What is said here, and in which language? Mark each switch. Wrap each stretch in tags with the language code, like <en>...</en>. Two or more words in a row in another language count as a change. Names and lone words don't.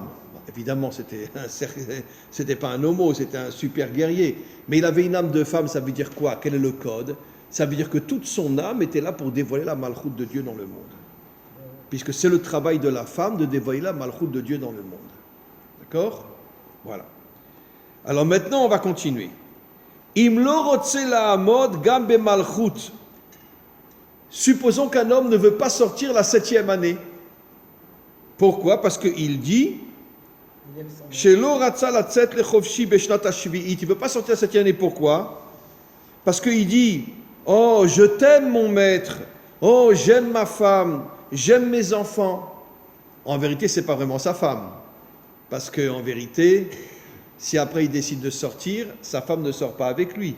<fr>Bon, évidemment, c'était pas un homo, c'était un super guerrier. Mais il avait une âme de femme, ça veut dire quoi? Quel est le code? Ça veut dire que toute son âme était là pour dévoiler la malchoute de Dieu dans le monde. Puisque c'est le travail de la femme de dévoiler la malchoute de Dieu dans le monde. D'accord? Voilà. Alors maintenant, on va continuer.</fr> <he>אם לא רוצה לעמוד גם במלכות.</he> <fr>Supposons qu'un homme ne veut pas sortir la 7e année. Pourquoi? Parce qu'il dit</fr> <he>שלא רצה לצאת לחופשי בשנת השביעית.</he> <fr>Il ne veut pas sortir la 7e année. Pourquoi? Parce qu'il dit oh, je t'aime mon maître. Oh, j'aime ma femme. J'aime mes enfants. En vérité, ce n'est pas vraiment sa femme. Parce qu'en vérité, si après il décide de sortir, sa femme ne sort pas avec lui.</fr>